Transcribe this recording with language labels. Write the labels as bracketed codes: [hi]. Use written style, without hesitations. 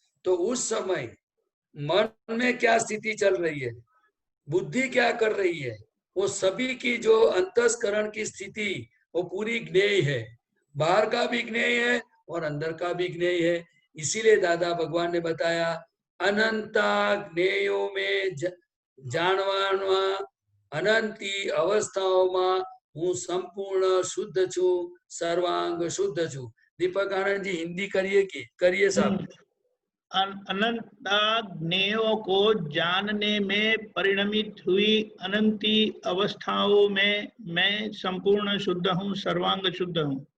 [hi] तो उस समय मन में क्या स्थिति चल रही है, बुद्धि क्या कर रही है, वो सभी की जो अंतस्करण की स्थिति वो पूरी ज्ञेय है। बाहर का भी ज्ञेय है और अंदर का भी ज्ञेय है। इसीलिए दादा भगवान ने बताया अनंता ज्ञेयों में [gu] જાણવામાં અનંતી અવસ્થાઓમાં હું સંપૂર્ણ શુદ્ધ છું, સર્વાંગ શુદ્ધ છું. [hi] दीपक आनंद जी हिंदी करिए साहब. अनंता ज्ञेयों को जानने में परिणमित हुई अनंती अवस्थाओं में मैं संपूर्ण शुद्ध हूँ, सर्वांग शुद्ध हूँ.